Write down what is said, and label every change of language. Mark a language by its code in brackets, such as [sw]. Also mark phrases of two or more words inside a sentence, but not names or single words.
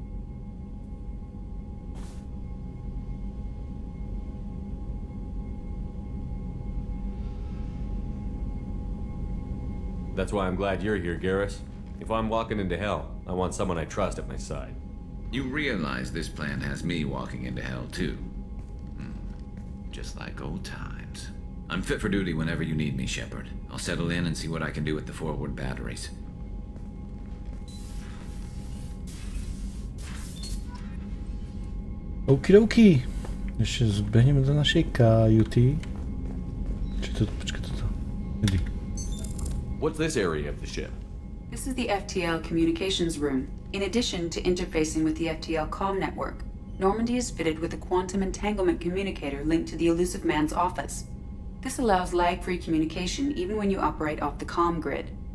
[en] That's why I'm glad you're here, Garrus. If I'm walking into hell, I want someone I trust at my side. You realize this plan has me walking into hell, too. Just like old times. I'm fit for duty whenever you need me, Shepard. I'll settle in and see what I can do with the forward batteries. [sk] Okidoki. Ešte zbehneme do našej kajuty. Počkaj toto. Idy. [en] What's this area of the ship? This is the FTL communications room. In addition to interfacing with the FTL comm network, Normandy is fitted with a quantum entanglement communicator linked to the Elusive Man's office. This allows lag-free communication even when you operate off the comm grid.